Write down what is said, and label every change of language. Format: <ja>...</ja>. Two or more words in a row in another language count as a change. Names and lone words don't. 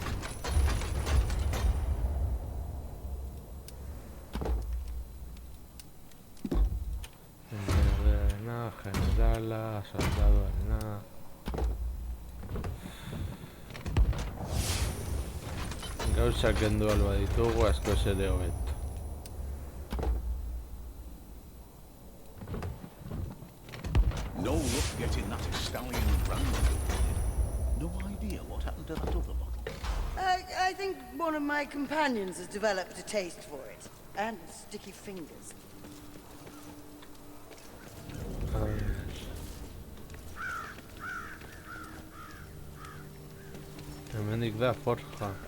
<eu>Generala, soldadoarena. Gauzak kendu alba ditugu askoz ere hobeto.</eu> <en>No luck getting that stallion brand. No idea what happened to that other bottle. I think one of my companions has developed a taste for it. And sticky fingers.</en> <eu>Hemendik da forja.</eu>